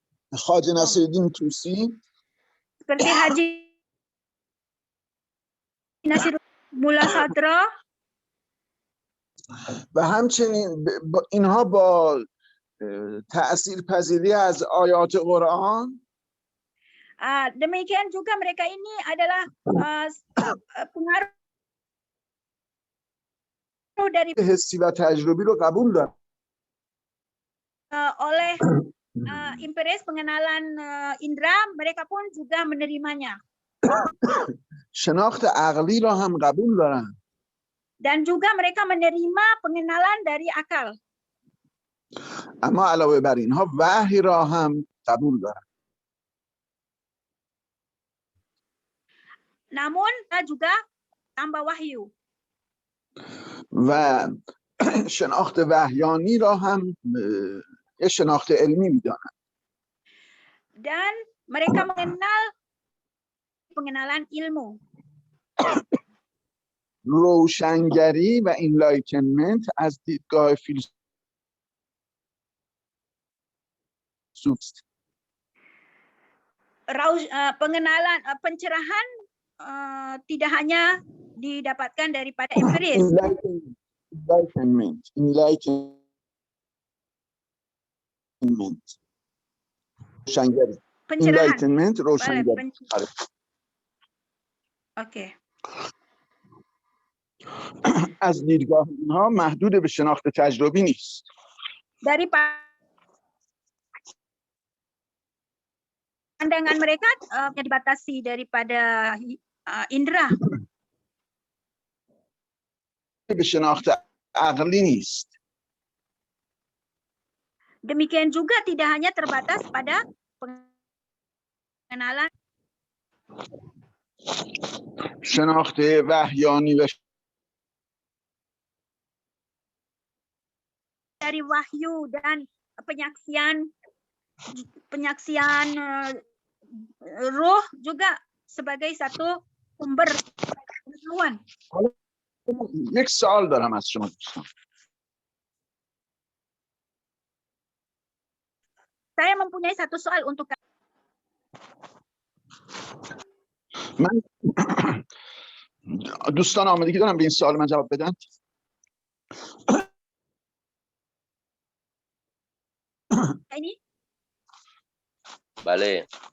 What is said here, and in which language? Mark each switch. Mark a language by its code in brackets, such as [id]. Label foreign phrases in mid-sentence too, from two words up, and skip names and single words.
[fa] خواجه نصیرالدین توسی [id] seperti Haji Nasir Mula Sadra, [fa] و همچنین اینها با تأثیر پذیری از آیات قرآن [id] demikian juga mereka ini adalah pengaruh dari [fa] حسی و تجربی رو قبول دارن [id] oleh imperes pengenalan indera, mereka pun juga menerimanya. [fa] شناخت عقلی را هم قبول دارن [id] Dan juga mereka menerima pengenalan dari akal. [fa] اما علاوه بر اینها وحی را هم قبول دارن [id] Namun juga tambah wahyu. [fa] و شناخت وحیانی را هم یه شناخت علمی میدانن [id] Dan mereka mengenal pengenalan ilmu. [fa] روشنگری و انلایتنمنت از دیدگاه فیلسوف [id] Pengenalan pencerahan tidak hanya didapatkan daripada empiris. [fa] enlightenment روشنگری [id] Pencerahan. [fa] enlightenment روشنگری [id] Oke. [fa] از دیدگاه اینها محدود به شناخت تجربی نیست [id] Dari pandangan mereka dibatasi daripada indera. [fa] به شناخت عقلی نیست [id] Demikian juga tidak hanya terbatas pada pengenalan [fa] شناخت وحیانی و [id] dari wahyu dan penyaksian roh juga sebagai satu sumber pengetahuan. [fa] یک سوال دارم از شما دوستان [id] Saya mempunyai satu soal untuk [fa] من دوستان آمادگی دارم به این سوال من جواب بدن [id] ini. [fa] بله.